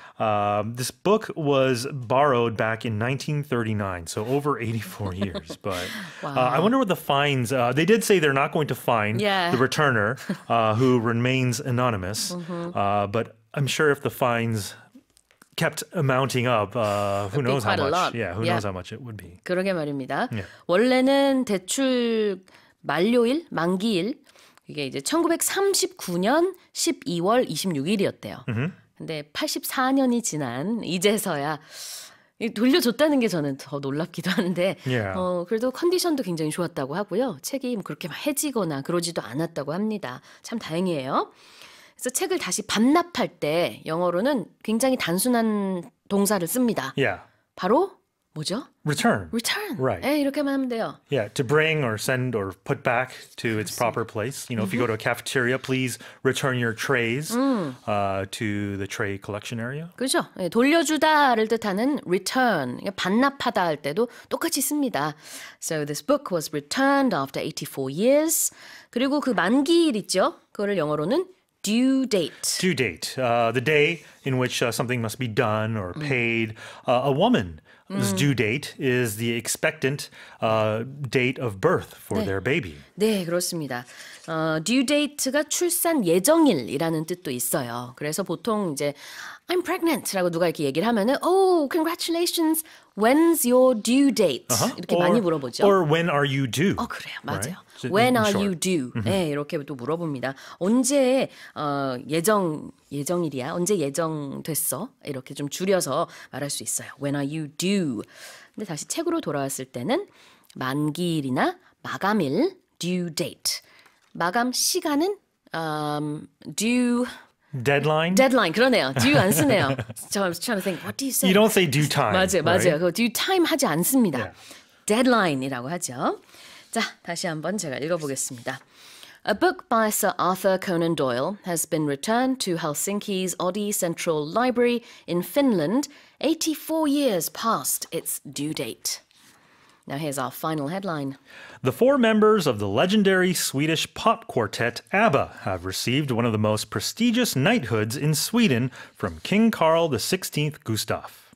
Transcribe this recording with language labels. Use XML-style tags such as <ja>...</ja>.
<en>This book was borrowed back in 1939, so over 84 years. But I wonder what the fines. They did say they're not going to fine the returner, who remains anonymous. But I'm sure if the fines kept mounting up, who knows how much? Yeah, who knows how much it would be.</en> <ko>그러게 말입니다. 원래는 대출 만료일, 만기일 이게 이제 1939년 12월 26일이었대요. 근데 84년이 지난 이제서야 돌려줬다는 게 저는 더 놀랍기도 한데 그래도 컨디션도 굉장히 좋았다고 하고요. 책이 그렇게 막 해지거나 그러지도 않았다고 합니다. 참 다행이에요. 그래서 책을 다시 반납할 때 영어로는 굉장히 단순한 동사를 씁니다. 바로 뭐죠?</ko> <en>Return.</en> <ko>Return. 네, 이렇게만 하면 돼요.</ko> <en>Yeah, to bring or send or put back to its proper place. You know, if you go to a cafeteria, please return your trays to the tray collection area.</en> <ko>그렇죠. 네, 돌려주다를 뜻하는 return, 반납하다 할 때도 똑같이 씁니다.</ko> <en>So this book was returned after 84 years.</en> <ko>그리고 그 만기일 있죠? 그거를 영어로는 due date.</ko> <en>Due date, the day in which something must be done or paid. A woman's due date is the expectant date of birth for their baby.</en> <ko>네, 그렇습니다. due date가 출산 예정일이라는 뜻도 있어요. 그래서 보통 이제</ko> <en>I'm pregnant</en> <ko>라고 누가 이렇게 얘기를 하면은</ko> <en>Oh, congratulations. When's your due date?</en> <ko>이렇게 많이 물어보죠.</ko> <en>Or when are you due?</en> <ko>그래요. 맞아요.</ko> <en>Right? When are you due?</en> <ko>네, 이렇게 또 물어봅니다. 언제 예정일이야? 언제 예정됐어? 이렇게 좀 줄여서 말할 수 있어요.</ko> <en>When are you due?</en> <ko>근데 다시 책으로 돌아왔을 때는 만기일이나 마감일, due date. 마감 시간은 due</ko> <en>Deadline?</en> <ko>Deadline, 그러네요. due 안 쓰네요.</ko> <en>So I was trying to think, what do you say? You don't say due time.</en> <ko>맞아요,</ko> <en>right?</en> <ko>맞아요. 그 due time 하지 않습니다. Deadline이라고 하죠. 자, 다시 한번 제가 읽어보겠습니다.</ko> <en>A book by Sir Arthur Conan Doyle has been returned to Helsinki's Oodi Central Library in Finland 84 years past its due date. Now here's our final headline. The 4 members of the legendary Swedish pop quartet ABBA have received one of the most prestigious knighthoods in Sweden from King Carl XVI Gustaf.</en>